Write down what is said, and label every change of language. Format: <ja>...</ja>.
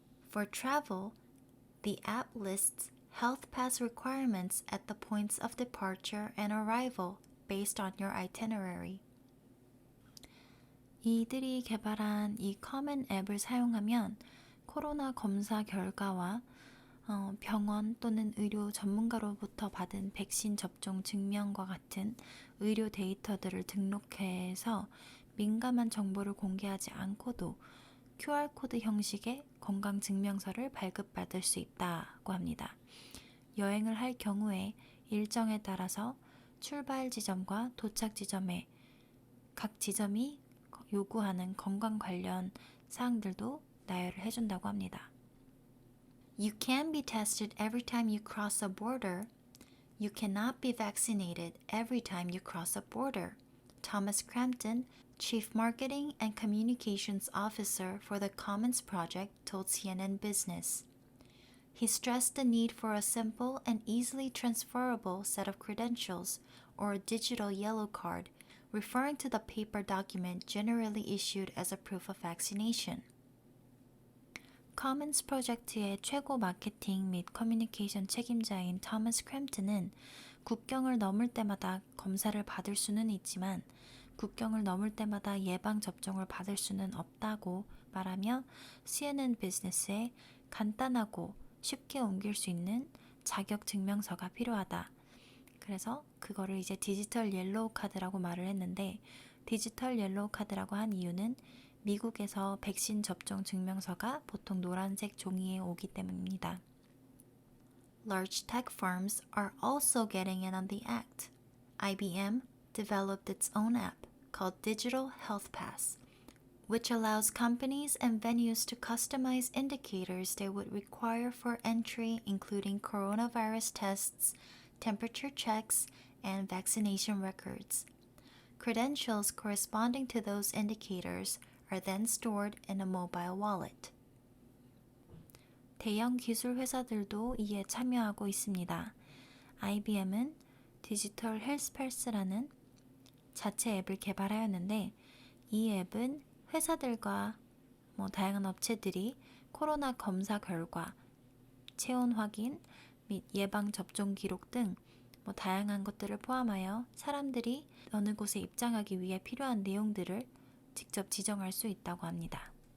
<en>For travel, the app lists health pass requirements at the points of departure and arrival based on your itinerary.</en> <ko>이들이 개발한 이 커먼 앱을 사용하면 코로나 검사 결과와 병원 또는 의료 전문가로부터 받은 백신 접종 증명과 같은 의료 데이터들을 등록해서 민감한 정보를 공개하지 않고도 QR코드 형식의 건강증명서를 발급받을 수 있다고 합니다. 여행을 할 경우에 일정에 따라서 출발 지점과 도착 지점에 각 지점이 요구하는 건강 관련 사항들도 나열을 해준다고 합니다.</ko> <en>You can be tested every time you cross a border. You cannot be vaccinated every time you cross a border. Thomas Crampton, Chief Marketing and Communications Officer for the Commons Project, told CNN Business. He stressed the need for a simple and easily transferable set of credentials, or a digital yellow card, referring to the paper document generally issued as a proof of vaccination.</en> <ko>커먼스 프로젝트의 최고 마케팅 및 커뮤니케이션 책임자인 토머스 크램튼은 국경을 넘을 때마다 검사를 받을 수는 있지만 국경을 넘을 때마다 예방접종을 받을 수는 없다고 말하며 CNN 비즈니스에 간단하고 쉽게 옮길 수 있는 자격증명서가 필요하다. 그래서 그거를 이제 디지털 옐로우 카드라고 말을 했는데 디지털 옐로우 카드라고 한 이유는 미국에서 백신 접종 증명서가 보통 노란색 종이에 오기 때문입니다.</ko> <en>Large tech firms are also getting in on the act. IBM developed its own app called Digital Health Pass, which allows companies and venues to customize indicators they would require for entry, including coronavirus tests, temperature checks, and vaccination records. Credentials corresponding to those indicators are then stored in a mobile wallet.</en> <ko>대형 기술 회사들도 이에 참여하고 있습니다. IBM은 디지털 헬스패스라는 자체 앱을 개발하였는데 이 앱은 회사들과 다양한 업체들이 코로나 검사 결과, 체온 확인 및 예방 접종 기록 등 다양한 것들을 포함하여 사람들이 어느 곳에 입장하기 위해 필요한 내용들을 직접 지정할 수 있다고 합니다.</ko>